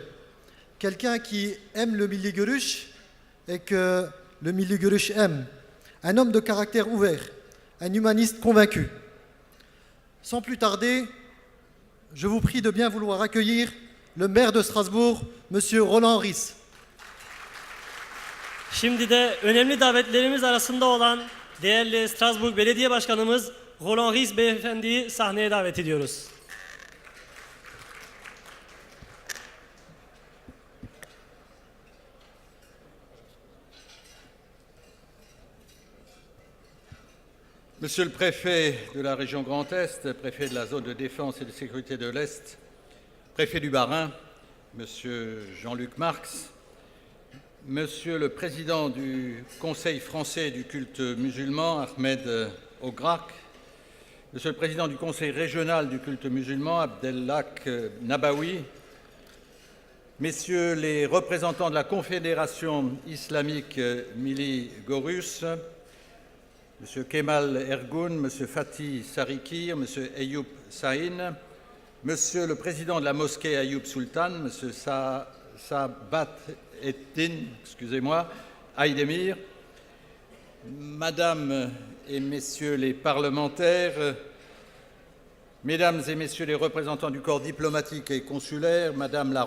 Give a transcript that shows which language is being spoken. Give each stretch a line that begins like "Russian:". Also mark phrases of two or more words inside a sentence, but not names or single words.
French: Quelqu'un qui aime le Milli Görüş et que le Milli Görüş aime. Un homme de caractère ouvert, un humaniste convaincu. Sans plus tarder, je vous prie de bien vouloir accueillir le maire de Strasbourg, M. Roland Ries.
Turkish: Şimdi de önemli davetlerimiz arasında olan değerli Strasbourg Belediye Başkanımız Roland Ries Beyefendi'yi sahneye davet ediyoruz.
French: Monsieur le préfet de la région Grand Est, préfet de la zone de défense et de sécurité de l'Est, préfet du Bas-Rhin, Monsieur Jean-Luc Marx, Monsieur le président du Conseil français du culte musulman, Ahmed Ograk, Monsieur le président du Conseil régional du culte musulman, Abdelhak Nabawi, Messieurs les représentants de la Confédération islamique Milli Görüş, Monsieur Kemal Ergun, Monsieur Fatih Sarikir, Monsieur Eyüp Sahin, Monsieur le président de la mosquée Eyüp Sultan, Monsieur Sabat Ettin, Aydemir, Madame et Messieurs les parlementaires, Mesdames et Messieurs les représentants du corps diplomatique et consulaire, Madame la